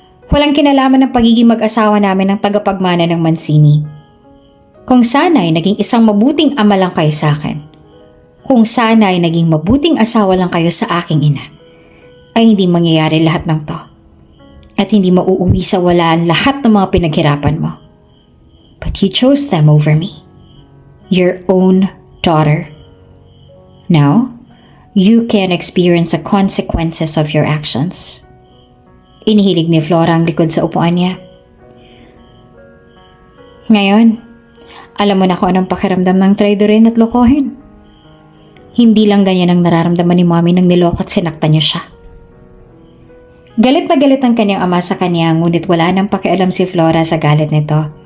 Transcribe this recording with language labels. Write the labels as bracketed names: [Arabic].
[Filipino] Walang kinalaman ng pagiging mag-asawa namin ng tagapagmana ng Mancini. Kung sana'y naging isang mabuting ama lang kayo sa akin. Kung sana'y naging mabuting asawa lang kayo sa aking ina, ay hindi mangyayari lahat ng to. At hindi mauuwi sa walaan lahat ng mga pinaghirapan mo. [English] But you chose them over me. Your own daughter. Now, you can experience the consequences of your actions. [Filipino] Inihilig ni Flora ang likod sa upuan niya. Ngayon, alam mo na kung anong pakiramdam ng traidorin at lokohin. Hindi lang ganyan ang nararamdaman ni Mommy nang niloko at sinaktan niya siya. Galit na galit ang kanyang ama sa kanya ngunit wala nang pakialam si Flora sa galit nito.